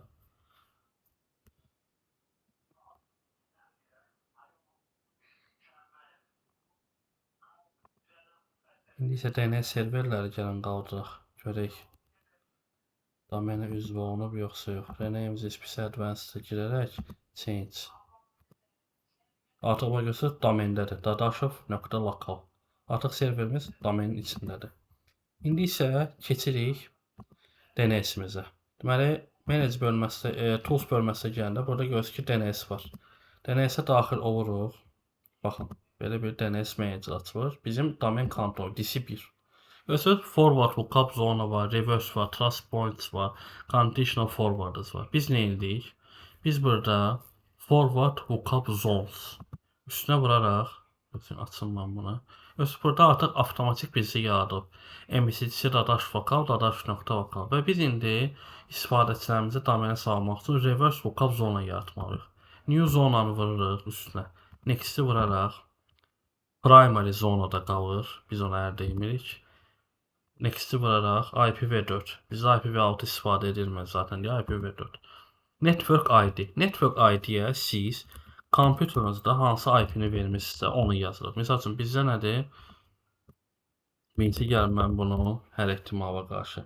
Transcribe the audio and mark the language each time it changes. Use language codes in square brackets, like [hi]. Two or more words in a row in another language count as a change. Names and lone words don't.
[az] İndi isə DNS serverləri gəlin qaldıraq. Görək. Domenə üzv olunub, yoxsa yox. [en] Rename this PC Advanced-a girərək change. [az] Artıq bax görürsünüz, domendədir. Dadaşov.local. Artıq serverimiz domenin içindədir. İndi isə keçirik DNS-imizə. Deməli, manage bölməsi, tools bölməsinə gələndə burada görürsünüz ki, DNS var. DNS-ə daxil oluruq. Baxın, belə bir DNS manager açılır. Bizim domen kontrol DC1. Görürsünüz, [en] forward lookup zone [az] var, reverse var, [en] trust points [az] var, [en] conditional forwarders [az] var. Biz nə edirik? Biz burada [en] forward lookup zones [az] üstünə vuraraq, açım mən buna. Burada artıq avtomatik birisi yaradıb. MCDC dadaş vokal, dadaş.vokal və biz indi istifadəçilərimizi domenə salmaq üçün [en] reverse lookup [az] zona yaratmalıyıq. New zonanı vururuq üstünə. Next-i vuraraq primary zonada qalır. Biz ona əldə etmirik. Next-i vuraraq IPv4. Biz IPv6 istifadə edilmir zaten. [en] IPv4. Network ID. [az] Network ID-yə siz kompüterinizdə hansı IP-ni vermisinizsə onu yazırıq. Məsəl üçün bizdə nədir? Birincisi gəlin mən bunu hər ehtimala qarşı.